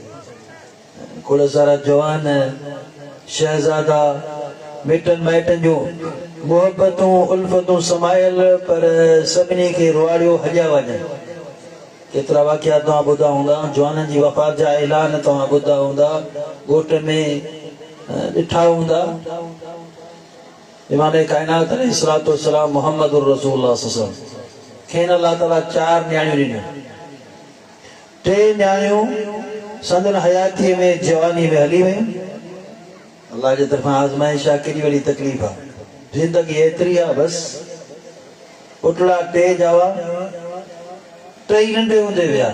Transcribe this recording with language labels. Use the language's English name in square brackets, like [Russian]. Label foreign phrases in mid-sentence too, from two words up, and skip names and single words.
[Sindhi] खोड़ सारा जवान शहज़ादा मिटनि माइटनि जूं मोहबतूं उल्फतूं समायल, पर सभिनी खे रुआड़ियो हलिया वञनि। केतिरा वाक़िया तव्हां ॿुधा हूंदा, जवाननि जी वफ़ात जा ऐलान तव्हां ॿुधा हूंदा, ॻोठ में ॾिठा हूंदा। इमाम काइनात [Arabic] عليه الصلاة والسلام محمد رسول الله صلى الله عليه وسلم [Sindhi] खेनि अल्लाह ताला 4 न्याणियूं ॾिनियूं। 3 न्याणियूं संदन हयातीअ में जवानी में हली वयूं। अल्लाह जे तरफ़ां आज़माइश आहे, केॾी वॾी तकलीफ़ आहे। ज़िंदगी एतिरी आहे बस। पुटड़ा 2 जावा, 3 नंढे हूंदे विया।